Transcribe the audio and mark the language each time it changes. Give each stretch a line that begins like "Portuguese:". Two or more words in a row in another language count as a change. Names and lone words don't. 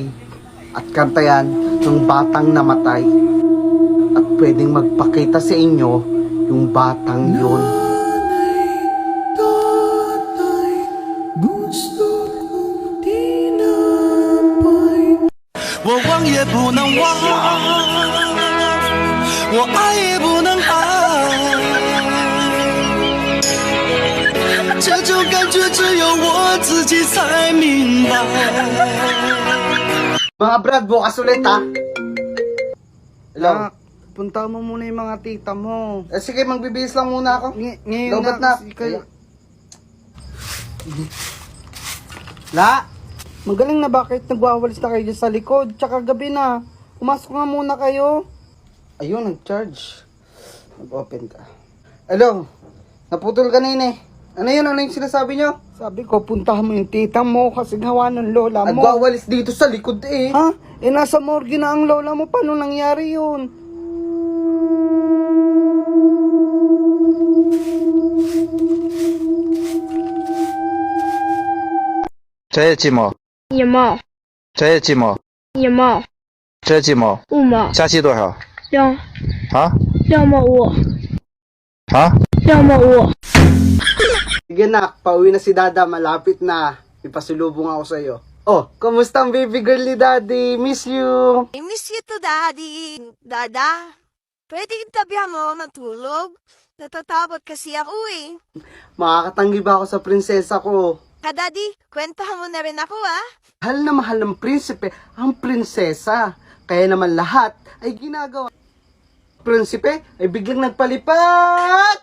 Filipino: At kanta yan, yung batang namatay. At pwedeng magpakita sa inyo yung batang yun. Gusto kong tinapay
Chinese: 我忘也不能忘，我爱也不能爱，这种感觉只有我自己才明白。
Filipino: Mga brad, bukas ulit ha. Hello? Punta mo muna yung mga tita mo. Sige, magbibihis lang muna ako. Ngayon lobat na. La! Magaling na bakit nagwawalis na kayo sa likod? Tsaka gabi na. Pumasok nga muna kayo. Ayun, nag-charge. Nag-open ka. Hello? Naputol ka na yun eh. Ano yun? Ano yung sinasabi nyo? Sabi ko, puntahan mo yung tita mo kasi gawa ng lola mo. Nagwawalis dito sa likod eh. Ha? Eh, nasa morgue na ang lola mo. Paano nangyari yun?
Chinese: 这几毛？一毛，这几毛？一毛，这几毛？ 5毛，加起多少？ 2毛5， 2毛5。
Filipino: Sige na, pauwi na si Dada, malapit na. Ipasulubong ako sa'yo. Oh, kumusta ang baby girl ni Daddy? Miss you.
English: I miss you to, Daddy.
Filipino: Dada, pwede tabihan mo ako ng tulog? Natatakot kasi ako eh. Makakatanggi ba ako sa prinsesa ko? Daddy, kwentahan mo na rin ako Mahal na mahal ng prinsipe ang prinsesa. Kaya naman lahat ay ginagawa. Prinsipe ay biglang nagpalipat.